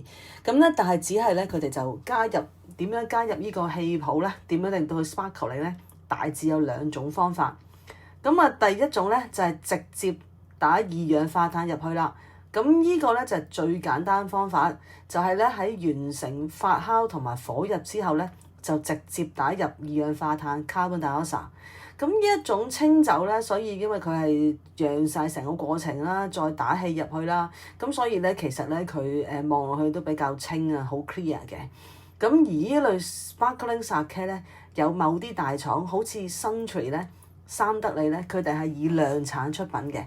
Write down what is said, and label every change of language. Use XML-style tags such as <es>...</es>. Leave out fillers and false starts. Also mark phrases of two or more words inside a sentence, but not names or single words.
<yue>咁咧但係只係咧佢哋就點樣加入呢個氣泡咧，點樣令到佢 sparkle 嚟咧，大致有兩種方法。咁啊，第一種咧就係直接打二氧化碳入去啦。咁呢個咧就係最簡單方法，就係咧喺完成發酵同埋火入之後咧，就直接打入二氧化碳</yue> <en>carbon dioxide。</en> <yue>咁呢一種清酒咧，所以因為佢係釀晒成個過程啦，再打氣入去啦，咁所以咧其實咧佢望落去都比較清啊，好 clear 嘅。咁而呢類</yue> <en>Sparkling Sake</en> <yue>咧，有某啲大廠好似 Suntory 咧、三得利咧，佢哋係以量產出品嘅。</yue>